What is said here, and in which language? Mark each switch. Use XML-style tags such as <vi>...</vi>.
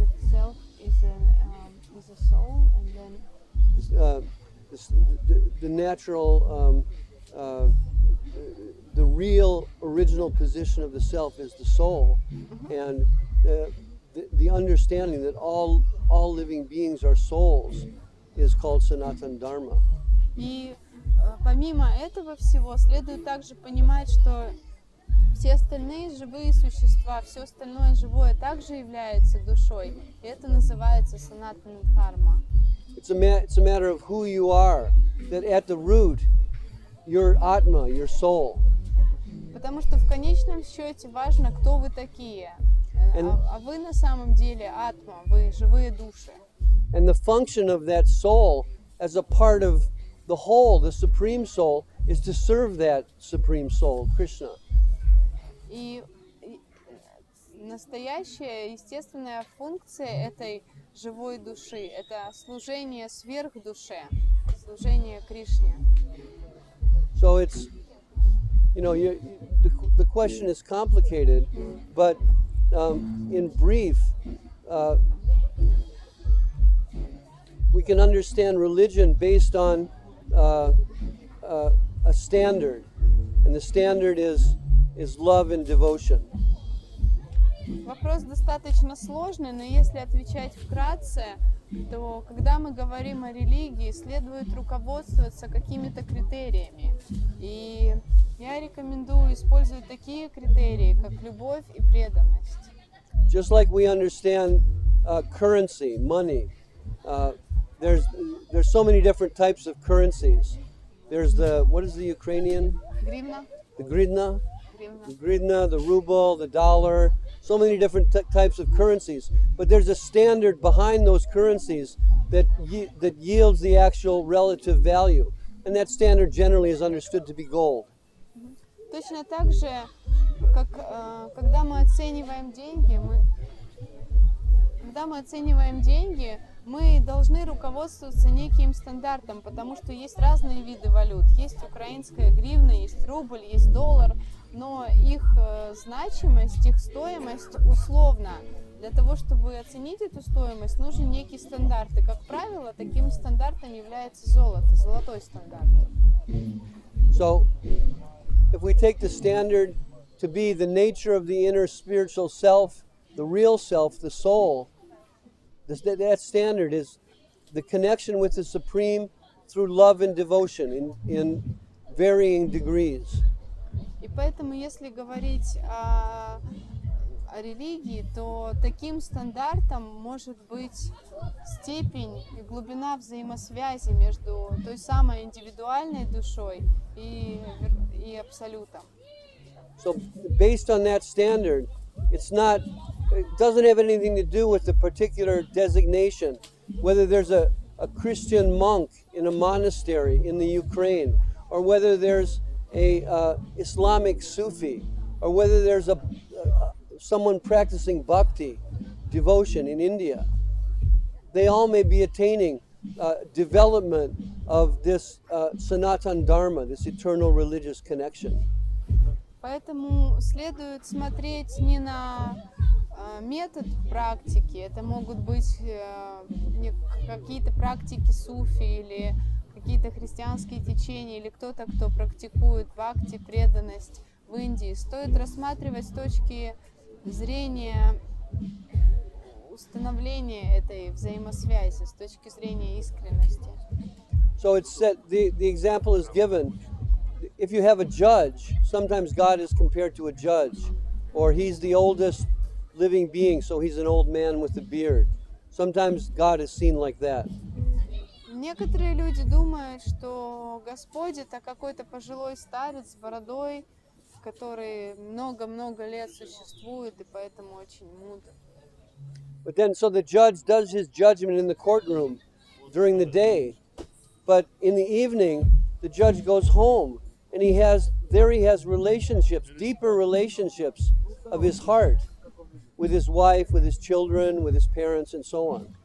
<en>The self is a soul, and then the natural, the real original position of the self is the soul, and the understanding that all living beings are souls is called Sanatan Dharma.</en> <ru>И помимо этого всего следует также понимать, что все остальные живые существа, все остальное живое также является душой, и это называется Санатана Дхарма.</ru> <en>It's a matter of who you are, that at the root, your atma, your soul.</en> <ru>Потому что в конечном счете важно, кто вы такие, а вы на самом деле атма, вы живые души.</ru> <en>And the function of that soul as a part of the whole, the Supreme Soul, is to serve that Supreme Soul, Krishna.</en> <ru>И настоящая, естественная функция этой живой души — это служение сверхдуше, служение Кришне.</ru> <en>So it's, the question is complicated, but in brief, we can understand religion based on a standard, and the standard is love and devotion.</en> <ru>Вопрос достаточно сложный, но если отвечать вкратце, то когда мы говорим о религии, следует руководствоваться какими-то критериями. И я рекомендую использовать такие критерии, как любовь и преданность.</ru> <en>Just like we understand currency, money, there's so many different types of currencies. There's what is the Ukrainian?</en> <ru>Гривна.</ru> <en>The grivna. The grivna, the ruble, the dollar, so many different types of currencies. But there's a standard behind those currencies that yields the actual relative value. And that standard generally is understood to be gold.</en> <ru>Точно так же, как когда мы оцениваем деньги, мы должны руководствоваться неким стандартом, потому что есть разные виды валют. Есть украинская гривна, есть рубль, есть доллар, но их значимость, их стоимость условна. Для того, чтобы оценить эту стоимость, нужен некий стандарт. И, как правило, таким стандартом является золото, золотой стандарт.</ru> <en>So, if we take the standard to be the nature of the inner spiritual self, the real self, the soul, that standard is the connection with the Supreme through love and devotion in varying degrees.</en> <ru>И поэтому, если говорить о религии, то таким стандартом может быть степень и глубина взаимосвязи между той самой индивидуальной душой и абсолютом.</ru> <en>So based on that standard, it doesn't have anything to do with the particular designation, whether there's a Christian monk in a monastery in the Ukraine, or whether there's a Islamic Sufi, or whether there's someone practicing Bhakti, devotion in India. They all may be attaining development of this Sanatan Dharma, this eternal religious connection.</en> <ru>Поэтому следует смотреть не на метод практики, это могут быть какие-то практики суфи или какие-то христианские течения, или кто-то, кто практикует бхакти, преданность в Индии. Стоит рассматривать с точки зрения установления этой взаимосвязи, с точки зрения искренности.</ru> <en>So it's said, the example is given. If you have a judge, sometimes God is compared to a judge, or he's the oldest living being, so he's an old man with a beard. Sometimes God is seen like that.</en> <ru>Некоторые люди думают, что Господь это какой-то пожилой старец с бородой, который много-много лет существует и поэтому очень мудр.</ru> <en>But then, so the judge does his judgment in the courtroom during the day, but in the evening, the judge goes home, and he has relationships, deeper relationships of his heart with his wife, with his children, with his parents, and so on.</en>